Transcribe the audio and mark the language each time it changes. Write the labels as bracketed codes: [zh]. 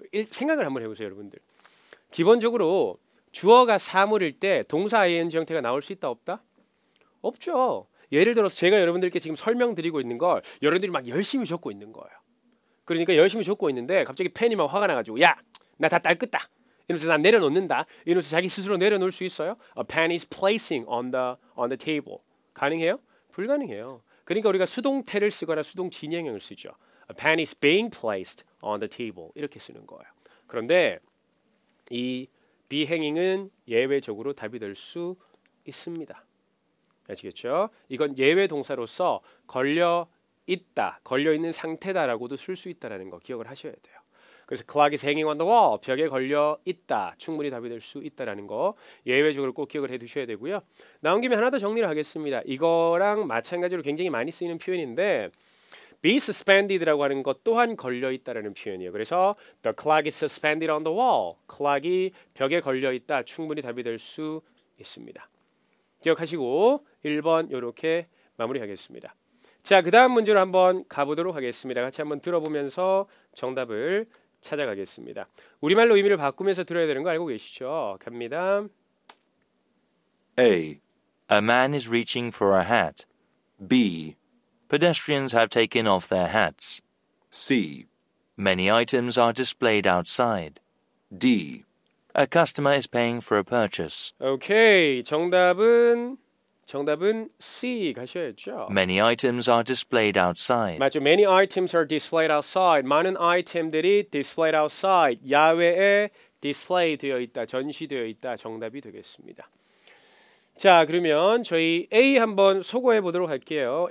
[ko] 생각을 한번 해보세요, 여러분들. 기본적으로 주어가 사물일 때 동사 ing 형태가 나올 수 있다 없다? 없죠. 예를 들어서 제가 여러분들께 지금 설명드리고 있는 걸 여러분들이 막 열심히 적고 있는 거예요. 그러니까 열심히 적고 있는데 갑자기 펜이 막 화가 나가지고 야, 나 다 딸끄다. 이러면서 난 내려놓는다. 이러면서 자기 스스로 내려놓을 수 있어요? [en] A pen is placing on the table. [ko] 가능해요? 불가능해요. 그러니까 우리가 수동태를 쓰거나 수동 진행형을 쓰죠. [en] A pen is being placed on the table. [ko] 이렇게 쓰는 거예요. 그런데 이 be hanging은 예외적으로 답이 될 수 있습니다. 아시겠죠? 이건 예외 동사로서 걸려 있다, 걸려 있는 상태다라고도 쓸 수 있다라는 거 기억을 하셔야 돼요. [en] 그래서 clock is hanging on the wall. [ko] 벽에 걸려 있다. 충분히 답이 될 수 있다라는 거 예외적으로 꼭 기억을 해 두셔야 되고요. 나온 김에 하나 더 정리를 하겠습니다. 이거랑 마찬가지로 굉장히 많이 쓰이는 표현인데 be suspended라고 하는 것 또한 걸려 있다라는 표현이에요. [en] 그래서 the clock is suspended on the wall. [ko] clock이 벽에 걸려 있다. 충분히 답이 될 수 있습니다. 기억하시고 1번 이렇게 마무리하겠습니다. 자, 그 다음 문제로 한번 가보도록 하겠습니다. 같이 한번 들어보면서 정답을 찾아가겠습니다. 우리말로 의미를 바꾸면서 들어야 되는 거 알고 계시죠? 갑니다. [en] A. A man is reaching for a hat. B. Pedestrians have taken off their hats. C. Many items are displayed outside. D. A customer is paying for a purchase. [ko] 오케이, 정답은 C 가셔야죠. [en] Many items are displayed outside. [ko] 맞죠. [en] Many items are displayed outside. [ko] 많은 아이템들이 [en] displayed outside. [ko] 야외에 display 되어 있다, 전시되어 있다. 정답이 되겠습니다. 자, 그러면 저희 A 한번 소거해 보도록 할게요.